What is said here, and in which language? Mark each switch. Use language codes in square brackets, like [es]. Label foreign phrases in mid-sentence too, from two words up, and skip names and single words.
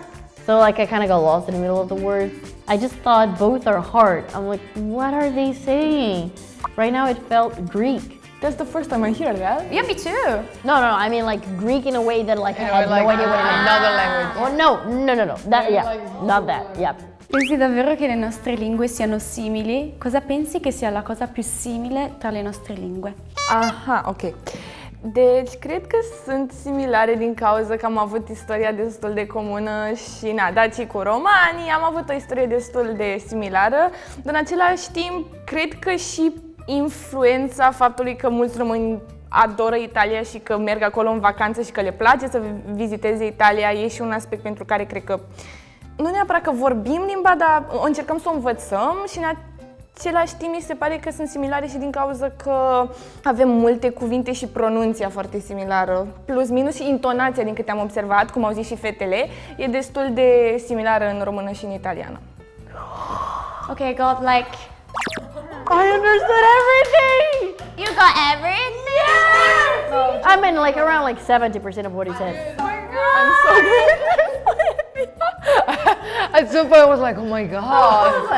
[en] So like I kind of got lost in the middle of the words. I just thought both are hard. I'm like, what are they saying? Right now it felt Greek. That's the first time I hear that. Yeah, me too. No, I mean like Greek in a way that like I had no idea what it meant. Another language. Oh no. That not that. Yeah. [it] Pensi davvero che le nostre lingue siano simili? Cosa pensi che sia la cosa più simile tra le nostre lingue? Aha, ok. [ro] Deci, cred că sunt similare din cauza că am avut istoria destul de comună și, daci cu romanii, am avut o istorie destul de similară, dar în același timp, cred că și influența faptului că mulți români adoră Italia și că merg acolo în vacanță și că le place să viziteze Italia e și un aspect pentru care cred că nu neapărat că vorbim limba, dar încercăm să o învățăm și în același timp mi se pare că sunt similare și din cauza că avem multe cuvinte și pronunția foarte similară. Plus, minus și intonația, din câte am observat, cum au zis și fetele, e destul de similară în română și în italiană. [en] Okay, I got like I understood everything. you got everything. I mean like around like 70% of what he said. I'm so good. At some point I was like, oh my god.